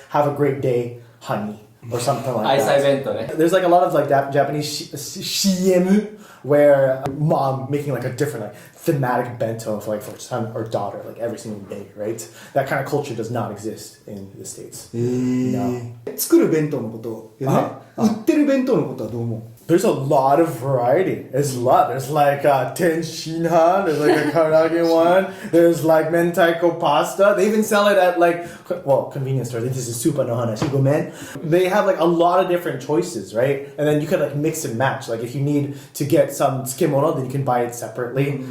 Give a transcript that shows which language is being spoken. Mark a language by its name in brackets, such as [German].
[English] Have a great day, honey, or something like [Japanese] 愛妻 [English] that. [Japanese] 弁当ね [English] There's like a lot of like Japanese CM where mom making like a different like thematic bento for like for son or daughter like every single day, right? That kind of culture does not exist in the States. No. [Japanese] 作る弁当のことよね売ってる弁当のことはどう思う [English] There's a lot of variety. There's a lot. There's like tenshinhan. There's like a karage one. There's like mentaiko pasta. They even sell it at like, well, convenience stores. This is [Japanese] Super no Hanashi Gomen. [English] They have like a lot of different choices, right? And then you can like mix and match. Like if you need to get some tsukemono, then you can buy it separately.